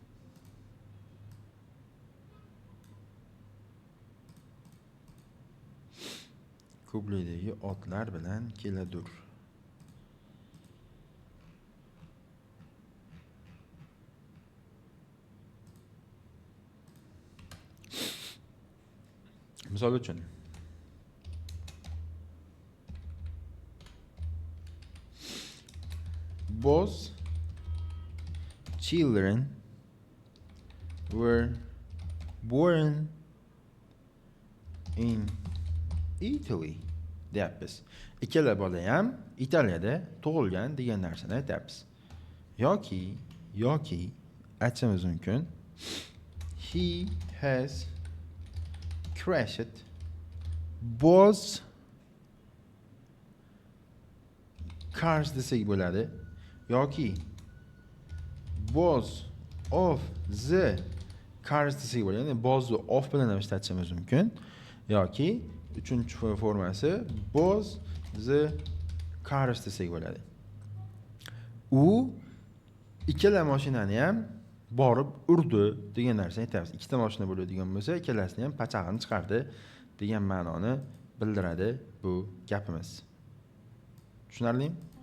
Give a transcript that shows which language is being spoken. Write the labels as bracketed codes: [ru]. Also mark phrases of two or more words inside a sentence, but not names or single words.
[uz] Ko'plikdagi otlar bilan keladur. Misol uchun [en] both children were born in Italy [uz] deyapmiz. Ikkala bola ham Italiyada tug'ilgan degan narsani aytyapmiz. Yoki aytishimiz mumkin. [en] He has crashed both cars [uz] desak bo'ladi. [en] Yoki both of the cars [uz] desak bo'ladi. Ya'ni both'ni of bilan ham ishlatishimiz mumkin. Yoki uchinchi formasi [en] both the cars [uz] desak bo'ladi. U ikkala mashinani ham borib urdi degan narsani aytamiz. Ikkita mashina bo'ladigan bo'lsa, ikkalasini ham pachag'ini chiqardi degan ma'noni bildiradi bu gapimiz. Tushunarlimi?